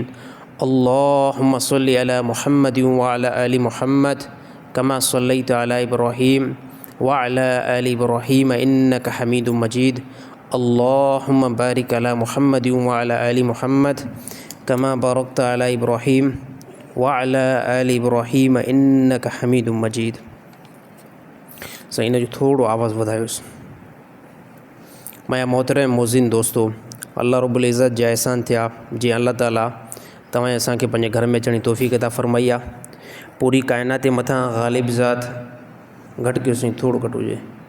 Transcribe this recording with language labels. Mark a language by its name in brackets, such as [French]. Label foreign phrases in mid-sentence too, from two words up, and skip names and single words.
[Arabic] اللهم صل على محمد وعلى آل محمد كما صليت على إبراهيم وعلى آل إبراهيم إنك حميد مجيد. اللهم بارك على محمد وعلى آل محمد كما باركت على إبراهيم وعلى آل إبراهيم إنك حميد مجيد. [Sindhi] सही इन जो थोड़ो आवाज़ वधायोसि। माया मोहतरम मोज़िन दोस्तों, अल्लाह रब्बुल इज़्ज़त जा एहसान थिया जी अल्लाह ताला तव्हां असांखे पंहिंजे घर में अचण जी तौफ़ीक़ अता फ़रमाई आहे। पूरी कायनात जे मथां ग़ालिब ज़ात घटि कयोसीं, थोड़ो घटि हुजे।